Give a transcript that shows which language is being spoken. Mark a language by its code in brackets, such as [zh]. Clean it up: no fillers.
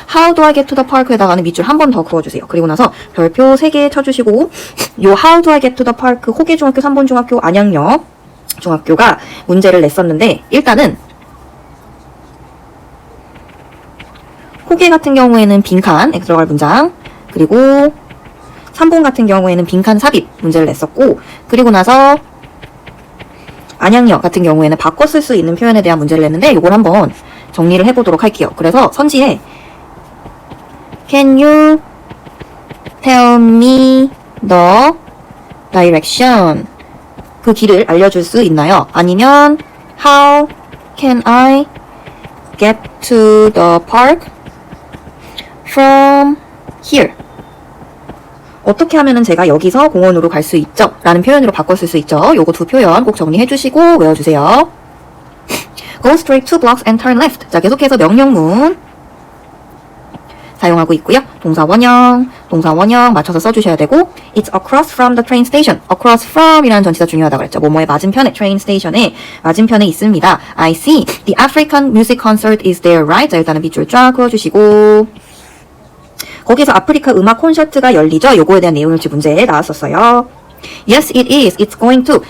[en] How do I get to the park에다가는 [ko] 밑줄 한 번 더 그어주세요. 그리고 나서 별표 3개 쳐주시고 요 [en] How do I get to the park [ko] 호계중학교, 삼본중학교, 안양역 중학교가 문제를 냈었는데 일단은 호계 같은 경우에는 빈칸에 들어갈 문장 그리고 3본 같은 경우에는 빈칸 삽입 문제를 냈었고 그리고 나서 안양역 같은 경우에는 바꿔 쓸 수 있는 표현에 대한 문제를 냈는데 이걸 한번 정리를 해보도록 할게요. 그래서 선지에 [en] Can you tell me the direction? [ko] 그 길을 알려줄 수 있나요? [en] 아니면 How can I get to the park from here? [ko] 어떻게 하면은 제가 여기서 공원으로 갈 수 있죠? 라는 표현으로 바꿔 쓸 수 있죠. 요거 두 표현 꼭 정리해 주시고 외워주세요. [en] Go straight 2 blocks and turn left. [ko] 자, 계속해서 명령문 사용하고 있고요. 동사 원형 맞춰서 써주셔야 되고 [en] It's across from the train station. [ko] Across from 이라는 전치사 중요하다고 그랬죠. 뭐뭐의 맞은편에 train station에 맞은편에 있습니다. [en] I see. The African music concert is there, right? [ko] 자, 일단은 밑줄 쫙 그어주시고 거기서 아프리카 음악 콘서트가 열리죠. 요거에 대한 내용일지 문제에 나왔었어요. [en] Yes, it is. It's going to.